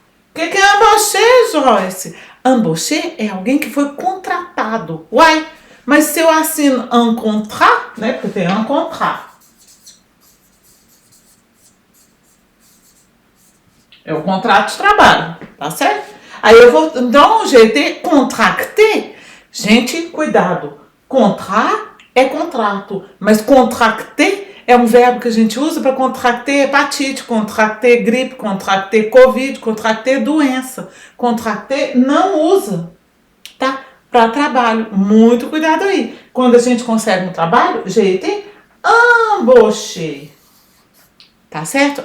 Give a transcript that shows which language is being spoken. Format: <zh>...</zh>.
<pt>O que é embauché, Joyce? Embauché é alguém que foi contratado. Uai, mas se eu assino um contrato, né? Porque tem um contrato. É o contrato de trabalho, tá certo? Aí eu vou, então,</pt> <fr>j'ai été contracté.</fr> <pt>Gente, cuidado. Contrat é contrato, mas contracté é um verbo que a gente usa para contracter hepatite, contracter gripe, contracter covid, contracter doença. Contracter não usa, tá? Para trabalho. Muito cuidado aí. Quando a gente consegue um trabalho,</pt> <fr>j'ai été embauché.</fr> <pt>tá certo?</pt>